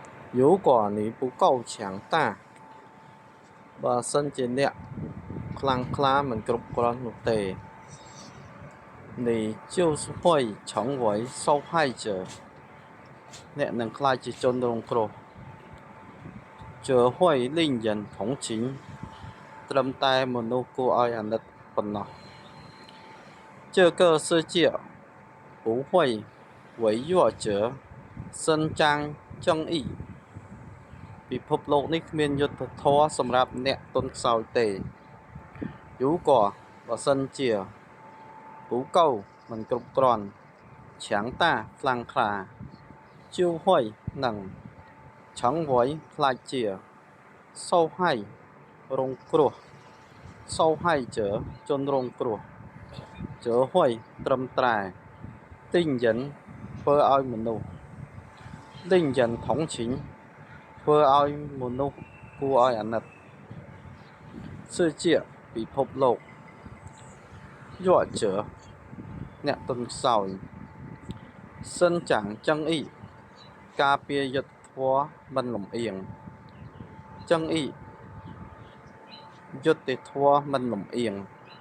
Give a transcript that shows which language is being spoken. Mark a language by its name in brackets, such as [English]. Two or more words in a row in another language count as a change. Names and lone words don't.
[Chinese] 如果你不够强大， [Khmer] បើសិនជាអ្នកខ្លាំងក្លាមិនគ្រប់គ្រាន់នោះទេ [Chinese] 你就是会成为受害者 [Khmer] អ្នកនឹងក្លាយជាជនរងគ្រោះ [Chinese] 这会令人同情 [Khmer] ត្រឹមតែមនុស្សគួរឲ្យអាណិតប៉ុណ្ណោះ [Chinese] 这个世界不会为弱者伸张正义 [Khmer] ពិភពលោកនេះគ្មានយុត្តិធ ម៌សម្រាប់អ្នកទន់ខ្សោយទេ如果បើសិនជា不够មិនគ្រប់គ្រាន់强大ខ្លាំងក្លា就会នឹង成为ខ្លាចជា受害រងគ្រោះ受害者ជនរង គ្រោះ [Chinese] 这会 [Khmer] ត្រឹមតែ令人ធ្វើឲ្យមនុស្ស [Chinese] 令人同情 [Khmer] ធ្វើឲ្យមនុស្សគួរឲ្យអាណិត世界ពិភពលោក弱者អ្នកទន់ខ្សោយ [Chinese] 伸张正义 [Khmer] ការពារយុត្តិធម៌មិនលំអៀង正义យុត្តិធម៌មិនលំអៀង